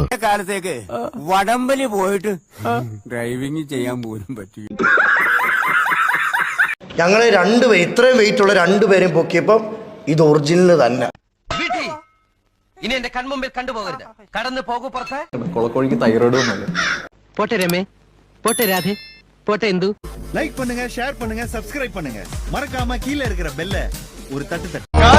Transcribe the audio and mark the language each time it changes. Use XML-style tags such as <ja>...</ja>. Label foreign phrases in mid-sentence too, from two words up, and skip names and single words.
<ml>കാലത്തേക്ക് വടംവലി പോയിട്ട് ഡ്രൈവിംഗ് ചെയ്യാൻ പോലും പറ്റില്ല. ഞങ്ങളെ രണ്ടുപേരും ഇത്രയും വെയിറ്റ് ഉള്ള രണ്ടുപേരെയും പൊക്കിയപ്പോ ഇത് ഒറിജിനൽ തന്നെ. ഇനി എന്റെ കൺമുമ്പിൽ കണ്ടുപോകരുത്. കടന്നു പോകൂ പുറത്ത്. കൊളക്കോഴിക്ക് തൈറോയിഡ് ഒന്നുമില്ല. പോട്ടെ രമേ, പോട്ടെ രാധേ,</ml> <ta>போட்ட இந்து லைக் பண்ணுங்க, ஷேர் பண்ணுங்க, சப்ஸ்கிரைப் பண்ணுங்க. மறக்காம கீழ இருக்கிற பெல்ல ஒரு தட்டு தட்டு.</ta>